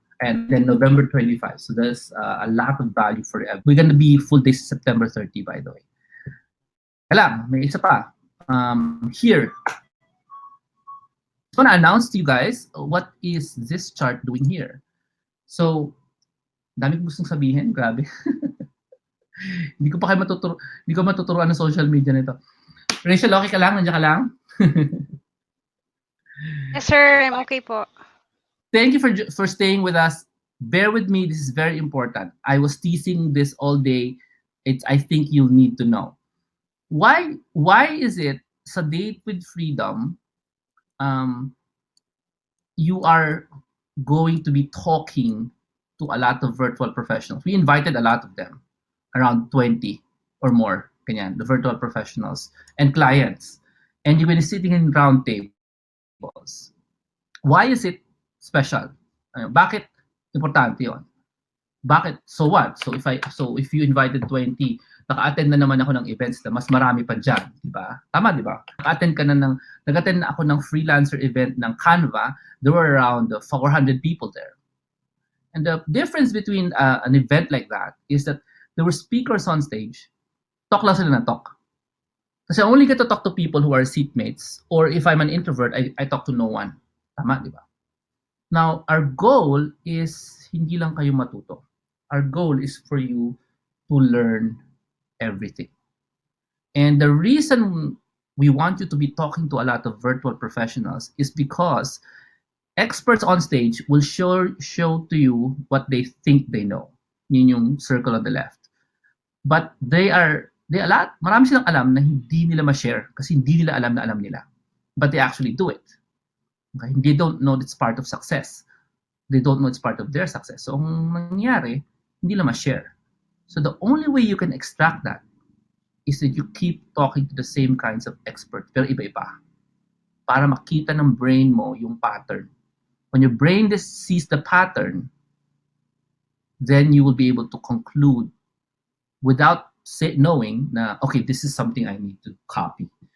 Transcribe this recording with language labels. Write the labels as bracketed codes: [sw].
[en] And then November 25. So there's a lot of value for everyone. We're gonna be full days September 30, by the way. [tl] Teka lang, may isa pa. [en] Here, I just want to announce to you guys what is this chart doing here. [tl] So, dami ko gustong sabihin, grabe. Hindi ko pa kayo hindi ko matuturuan ng social media nito. Rachel, okay ka lang? Nandiyan ka lang? [en] Yes, sir. I'm okay po. Thank you for staying with us. Bear with me. This is very important. I was teasing this all day. I think you'll need to know. Why is it sa Date with Freedom, you are going to be talking to a lot of virtual professionals. We invited a lot of them, around 20 or more, [tl] ganyan, [en] the virtual professionals and clients. And you're going to be sitting in round tables. Why is it special? [tl] Bakit importante yon? Bakit? [en] So what? So if you invited 20, [tl] naka-attend na naman ako ng events na mas marami pa dyan, di ba? Tama, di ba? Nag-attend na ako ng freelancer event ng Canva. [en] There were around 400 people there. And the difference between an event like that is that there were speakers on stage. [tl] Talk lang sila na talk. [en] Kasi I only get to talk to people who are seatmates, or if I'm an introvert, I talk to no one. [tl] Tama, di ba? [en] Now, our goal is [tl] hindi lang kayo matuto. [en] Our goal is for you to learn everything. And the reason we want you to be talking to a lot of virtual professionals is because experts on stage will show to you what they think they know. [tl] Yun yung [en] circle on the left. But [tl] marami silang alam na hindi nila ma-share kasi hindi nila alam na alam nila. [en] But they actually do it. Okay? They don't know it's part of success. They don't know it's part of their success. [tl] So, ang nangyari, hindi nila ma-share. [en] So, the only way you can extract that is that you keep talking to the same kinds of experts, [tl] pero iba-iba. Para makita ng [en] brain [tl] mo yung [en] pattern. When your brain sees the pattern, then you will be able to conclude without knowing na, okay, this is something I need to copy.